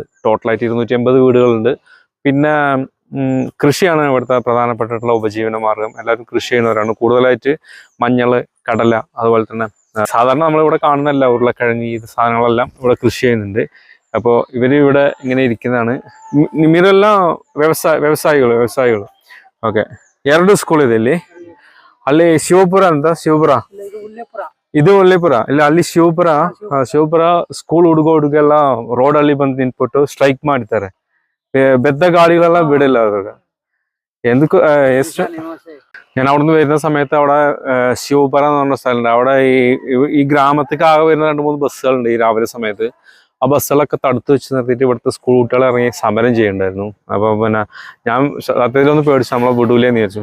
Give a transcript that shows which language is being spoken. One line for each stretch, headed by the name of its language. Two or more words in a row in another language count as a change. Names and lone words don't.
Malayalam: ടോട്ടലായിട്ട് 280 വീടുകളുണ്ട്. പിന്നെ കൃഷിയാണ് ഇവിടുത്തെ പ്രധാനപ്പെട്ടിട്ടുള്ള ഉപജീവന മാർഗം. എല്ലാവരും കൃഷി ചെയ്യുന്നവരാണ്. കൂടുതലായിട്ട് മഞ്ഞൾ, കടല, അതുപോലെ തന്നെ സാധാരണ നമ്മളിവിടെ കാണുന്നല്ല ഉരുളക്കിഴങ്ങ്, ഈ സാധനങ്ങളെല്ലാം ഇവിടെ കൃഷി ചെയ്യുന്നുണ്ട്. അപ്പോൾ ഇവിടെ ഇങ്ങനെ ಇರಿക്കുന്നതാണ്.
Kannada: ನಿಮ್ಮಿರೆಲ್ಲ ವ್ಯವಸಾಯಿಗಳು. ಓಕೆ, 2 ಸ್ಕೂಲ್ ಇದೆ ಇಲ್ಲಿ. ಅಲ್ಲಿ ಶಿವಪುರ ಅಂತ, ಇದು ಒಳ್ಳೆಪುರ ಇಲ್ಲ, ಅಲ್ಲಿ ಶಿವಪುರ ಸ್ಕೂಲ್ ಹುಡುಗೆಲ್ಲ ರೋಡಲ್ಲಿ ಬಂದು ನಿಂತ್ಬಿಟ್ಟು ಸ್ಟ್ರೈಕ್ ಮಾಡ್ತಾರೆ. ಬೆದ್ದ ಗಾಡಿಗಳೆಲ್ಲ ಬಿಡಿಲ್ಲ ಅವ್ರಿಗೆ.
Malayalam: എന്തൊക്കെ ഞാൻ അവിടുന്ന് വരുന്ന സമയത്ത് അവിടെ ശിവപുര എന്ന് പറഞ്ഞ സ്ഥലമുണ്ട്. അവിടെ ഈ ഗ്രാമത്തേക്ക് ആകെ വരുന്ന 2-3 ബസ്സുകളുണ്ട് ഈ രാവിലെ സമയത്ത്. ആ ബസ്സുകളൊക്കെ തടുത്ത് വെച്ച് നിർത്തിയിട്ട് ഇവിടുത്തെ സ്കൂൾ കുട്ടികളെ ഇറങ്ങി സമരം ചെയ്യണ്ടായിരുന്നു. അപ്പോൾ പിന്നെ ഞാൻ സത്യത്തിലൊന്ന് പേടിച്ചു, നമ്മളെ വിടൂലേന്ന് വിചാരിച്ചു.